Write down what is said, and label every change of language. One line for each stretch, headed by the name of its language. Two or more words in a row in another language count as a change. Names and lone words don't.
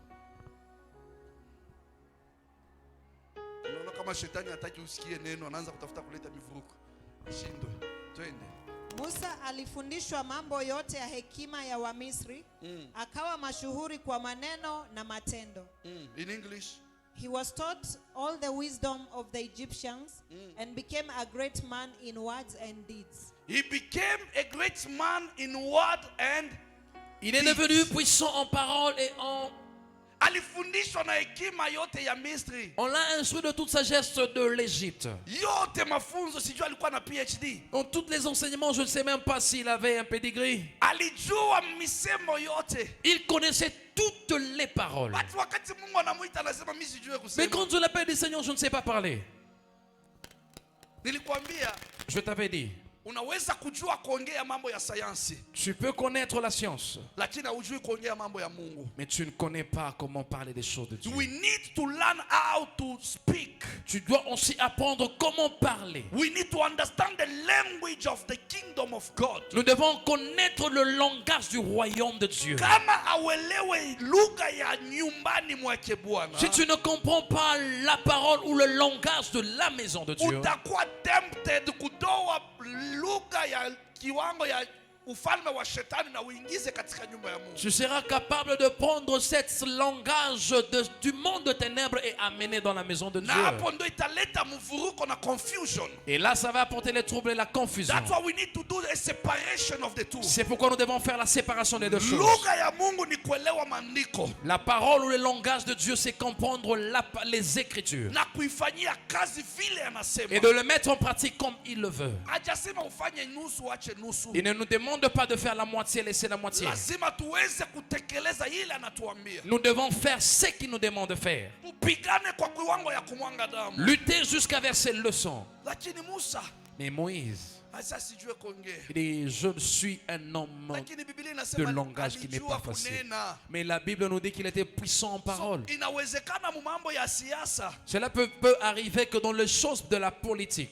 Swahili: Unaona kama shetani hataki usikie neno, anaanza kutafuta kuleta mivuruko. Ishindwe. Twende. Musa alifundishwa mambo yote ya hekima ya Wamisri, akawa mashuhuri kwa maneno na matendo.
English: In English. He was taught all the wisdom of the Egyptians and became a great man in words and deeds. He became a great man in word and
French: Il est devenu puissant en parole et
Swahili: alifundishwa na hekima yote ya Misri.
French: on l'a instruit de toute sagesse de l'Égypte.
Swahili: Yote mafunzo sijui alikuwa na PhD.
French: Dans tous les enseignements, je ne sais même pas s'il avait un pedigree.
Swahili: Alijua misemo yote.
French: Il connaissait toutes les paroles.
Swahili: Watu wakati Mungu anamuita anasema mimi sijui
French: Mais
Swahili: kusema.
French: quand je l'appelle du Seigneur, je ne sais pas parler.
Swahili: Nilikwambia
French: Je t'avais dit,
Swahili: unaweza kujua kuongea mambo ya sayansi,
French: tu peux connaître la science,
Swahili: lakini hujui kuongea mambo ya Mungu.
French: mais tu ne connais pas comment parler des choses de Dieu.
English: We need to learn how to speak.
French: Tu dois aussi apprendre comment parler.
English: We need to understand the language of the kingdom of God.
French: Nous devons connaître le langage du royaume de Dieu.
Swahili: Kama auelewe lugha ya nyumbani mwake Bwana,
French: Si tu ne comprends pas la parole ou le langage de la maison de Dieu,
Swahili: utakuwa tempted kutoa lugha ya kiwango ya ufalme wa shetani na uingize katika nyumba ya Mungu.
French: Tu seras capable de prendre ce langage du monde de ténèbres et amener dans la maison de Dieu.
Swahili: Na hapo ndo italeta mvuruko na confusion.
French: Et là, ça va apporter les troubles et la confusion.
English: That's why we need to do a separation of the two.
French: C'est pourquoi nous devons faire la séparation des deux choses.
Swahili: Lugha ya Mungu ni kuelewa maandiko.
French: La parole ou le langage de Dieu, c'est comprendre les Écritures.
Swahili: Na kuifanyia kazi vile anasema.
French: Et de le mettre en pratique comme il le veut.
Swahili: Hajasema ufanye nusu ache nusu.
French: Il ne nous demande pas de faire la moitié, laisser la moitié.
Swahili: Lazima tuweze kutekeleza ile anatuambia.
French: Nous devons faire ce qu'il nous demande de faire.
Swahili: Tupigane kwa kiwango ya kumwanga damu.
French: Lutter jusqu'à verser le sang.
Swahili: Lakini Musa,
French: Mais Moïse,
Swahili: hasa sijue kuongea.
French: il dit, je suis un homme
Swahili: Lakini Biblia
French: de
Swahili: inasema
French: langage qui n'est pas
Swahili: alijua
French: facile.
Swahili: kunena.
French: Mais la Bible nous dit qu'il était puissant en parole.
Swahili: Inawezekana mu mambo ya siasa
French: Cela peut arriver que dans les choses de la politique,